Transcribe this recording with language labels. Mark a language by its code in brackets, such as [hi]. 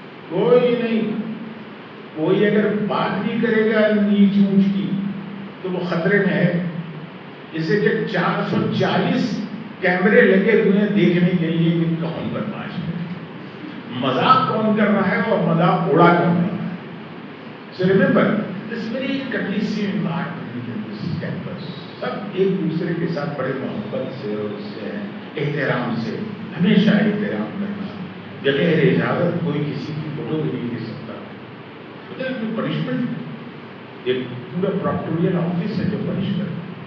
[hi] कोई नहीं, कोई अगर बात भी करेगा नीच ऊंच की तो वो खतरे में है। जैसे कि 440 कैमरे लगे हुए हैं देखने के लिए कि कौन बदमाश है। मजाक कौन कर रहा है और मजाक उड़ा कौन रहा है. [en] So remember, this very conducive environment in this campus. [hi] सब एक दूसरे के साथ बड़े मोहब्बत से और उससे एहतराम से, हमेशा एहतराम करना, बगैर इजाजत कोई किसी की फोटो भी नहीं दे सकता. उधर कोई पनिशमेंट, एक पूरा प्रोक्टोरियल ऑफिस है जो पनिश करता.